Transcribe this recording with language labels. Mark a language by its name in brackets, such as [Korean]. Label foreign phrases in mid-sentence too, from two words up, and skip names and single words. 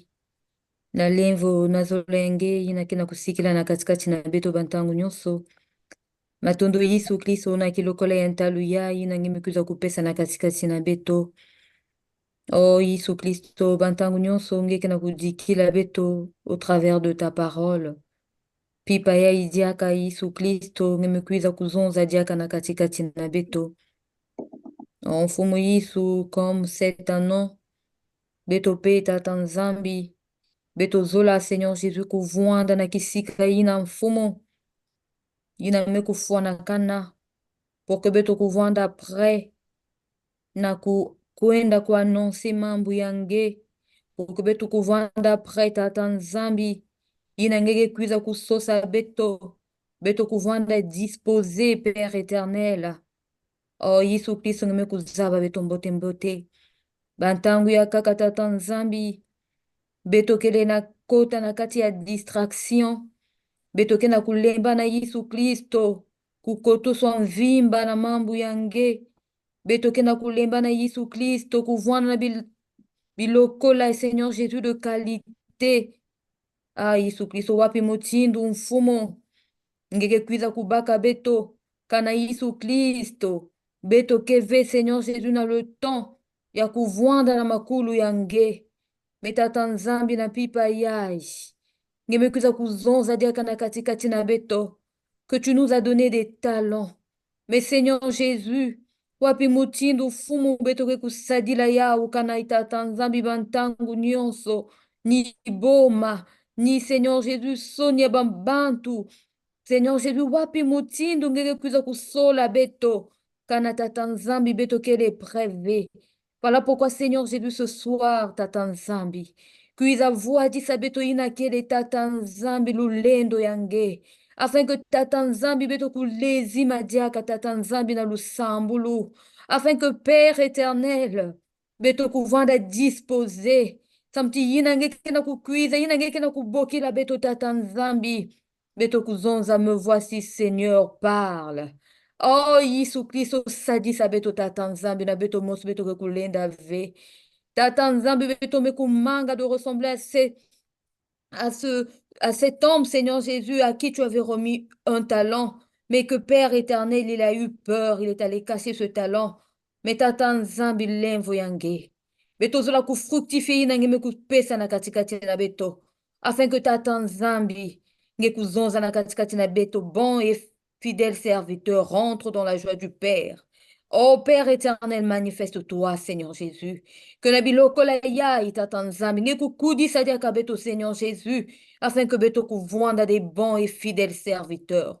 [Kituba (Democratic Republic of Congo)] Na lenvo na zolenge ina kena kusikila na katikati na beto bantangu nyonso. Matondo Yesu Kristo na kilokola ya ntalu ya ina ngimikuza kupesa na katikati na beto. Oh Yesu Kristo bantangu nyonso ngeke na kudikila beto [French] au travers de ta parole. [Kituba (Democratic Republic of Congo)] Pipa ya idiaka Yesu Kristo ngimikuza kuzonza diaka na katikati na beto. Oh mfumu Yesu [French] comme c'est un nom. [Kituba (Democratic Republic of Congo)] Beto pe tata Nzambi. Beto zola Seigneur Jésus kuvwanda na kisika ina mfumu. Ina mekufua na kana. [French] Pour que [Kituba (Democratic Republic of Congo)] beto kuvwanda après. Na kuenda kuanonsi mambo yange. [French] Pour que [Kituba (Democratic Republic of Congo)] beto kuvwanda après tata Nzambi. Ina ngege kuiza kusosa beto. Beto kuvwanda [French] disposé Père éternel. [Kituba (Democratic Republic of Congo)] Oh Yesu Kristo ngeme kuzaba beto mbote mbote. Bantangu ya kaka tata Nzambi. Beto kele na kota na kati ya distraction. Beto ke na kulemba na Yesu Kristo. Kukoto so mvimba na mambo yange. Beto ke na kulemba na Yesu Kristo. Kuvwana na bilokola Seigneur Jésus [French] de qualité. [Kituba (Democratic Republic of Congo)] Ah Yesu Kristo wapi motindu mfumo. Ngeke kuiza kubaka beto. Kana Yesu Kristo. Beto keve Seigneur Jésus na [French] le temps. [Kituba (Democratic Republic of Congo)] Ya kuvwanda na makulu yange. Metata Nzambi na pipa yai. Ngemekuza kuzonza diaka na katikati na beto. [French] Que tu nous as donné des talents. Mais Seigneur Jésus, [Kituba (Democratic Republic of Congo)] wapi mutindu fumu beto ke kusadila yao kana itata Nzambi bantangu nyonso. Ni boma. Ni Seigneur Jésus sonia bambantu. Seigneur Jésus wapi mutindu ngekuza kusola beto. Kana tata Nzambi beto kele prévé. [French] Voilà pourquoi, Seigneur Jésus, ce soir, [Kituba (Democratic Republic of Congo)] tata Nzambi, Kuiza vuadisa beto ina kele tata nzambi lulendo yange. [French] Afin que [Kituba (Democratic Republic of Congo)] tata nzambi beto kulezi madiaka tata nzambi na lusambulu. [French] Afin que Père éternel, [Kituba (Democratic Republic of Congo)] beto kuvanda disposer. Samti yina nge kena kukuiza, yina nge kena kuboki la beto tata nzambi. Beto kuzonza, [French] me voici Seigneur, parle. [Kituba (Democratic Republic of Congo)] Oh, Yesu Kristo sadisa beto tata nzambi na beto mos beto kulenda ve. Tata nzambi beto mekumanga [French] de ressembler à à cet homme, Seigneur Jésus, à qui tu avais remis un talent, mais que Père éternel, il a eu peur, il est allé casser ce talent. [Kituba (Democratic Republic of Congo)] Mais tata nzambi lenvo yange. Beto zola ku fructifier nange me kupesa na katikati na beto. [French] Afin que [Kituba (Democratic Republic of Congo)] tata nzambi nge kuzonza na katikati na beto, [French] bon et fidèle serviteur, rentre dans la joie du Père. Oh Père éternel, manifeste-toi, Seigneur Jésus. [Kituba (Democratic Republic of Congo)] Que na biloko la yai tata nzambi nge kukudi sadia ka beto, [French] Seigneur Jésus, afin que [Kituba (Democratic Republic of Congo)] beto kuvwanda [French] des bons et fidèles serviteurs.